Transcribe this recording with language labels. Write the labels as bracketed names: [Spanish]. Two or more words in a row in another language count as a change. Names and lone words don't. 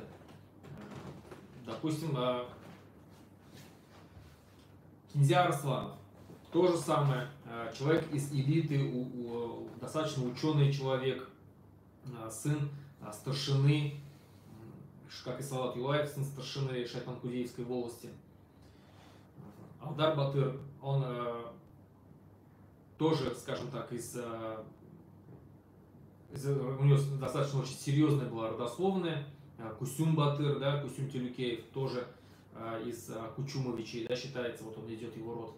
[Russian] Допустим, Кинзя Арсланов, то же самое, человек из элиты, достаточно ученый человек, сын старшины, как и Салават Юлаев, сын старшины Шайтан-Кудеевской волости. Алдар Батыр, он тоже, скажем так, у него достаточно очень серьезная была родословная. Кусюм Батыр, да, Кусюм Телюкеев, тоже из Кучумовичей, да, считается, вот он идет его род.